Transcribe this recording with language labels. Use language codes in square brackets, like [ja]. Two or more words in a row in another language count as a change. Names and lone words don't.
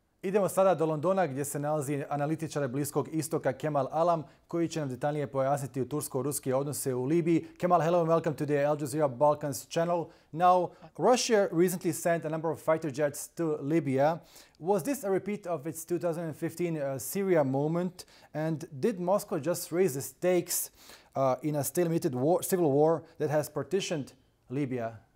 [bs] Idemo sada do Londona gdje se nalazi analitičar Bliskog istoka Kemal Alam koji će nam detaljnije pojasniti tursko-ruske odnose u Libiji. Kemal, [en] hello and welcome to the Al Jazeera Balkans channel. Now, Russia recently sent a number of fighter jets to Libya. Was this a repeat of its 2015 Syria moment? And did Moscow just raise the stakes in a stalemated civil war that has partitioned Libya?